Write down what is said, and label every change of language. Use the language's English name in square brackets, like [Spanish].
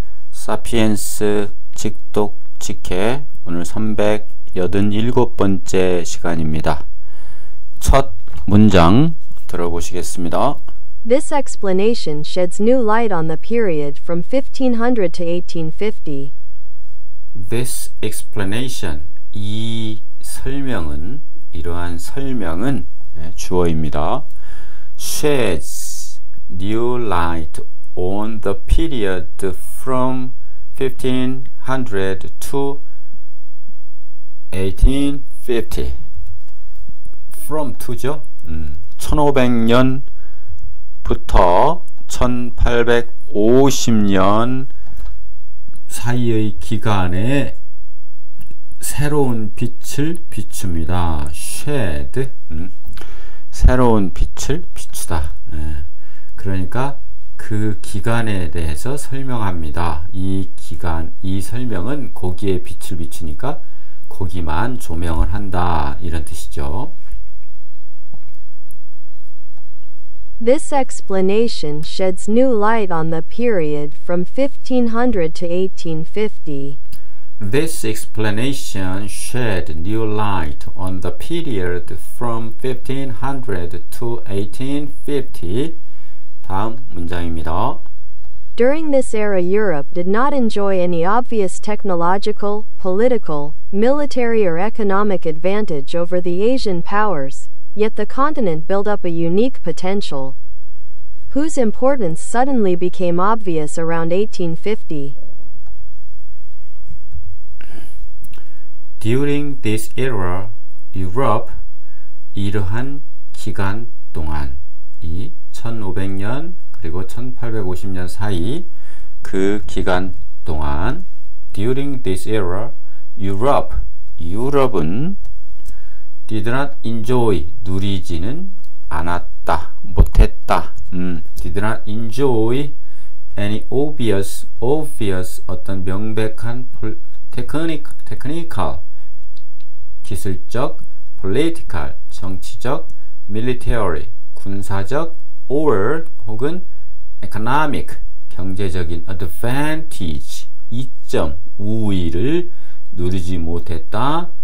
[Korean] 사피엔스 직독 직해 오늘 387번째 시간입니다. 첫 문장 들어보시겠습니다. [English] This explanation sheds new light on the period from 1500 to 1850. [Korean] This explanation, 이 설명은, 이러한 설명은 주어입니다. [English] sheds new light on the period from 1500 to 1850. from to죠. [Korean] 1500년부터 1850년 사이의 기간에 새로운 빛을 비춥니다. shed, 새로운 빛을 비추다. 그러니까 그 기간에 대해서 설명합니다. 이 기간, 이 설명은 거기에 빛을 비추니까 거기만 조명을 한다, 이런 뜻이죠. [English] This explanation sheds new light on the period from 1500 to 1850. This explanation shed new light on the period from 1500 to 1850. [Korean] 다음 문장입니다. [English] During this era, Europe did not enjoy any obvious technological, political, military or economic advantage over the Asian powers, yet the continent built up a unique potential, whose importance suddenly became obvious around 1850. [Korean] During this era, Europe, 이러한 기간 동안, 이 1500년 그리고 1850년 사이 그 기간 동안, during this era, Europe, 유럽은 did not enjoy, 누리지는 않았다, 못했다. Did not enjoy any obvious, 어떤 명백한 technical, 기술적, political, 정치적, military, 군사적, or 혹은 economic, 경제적인 advantage, 이점, 우위를 누리지 못했다.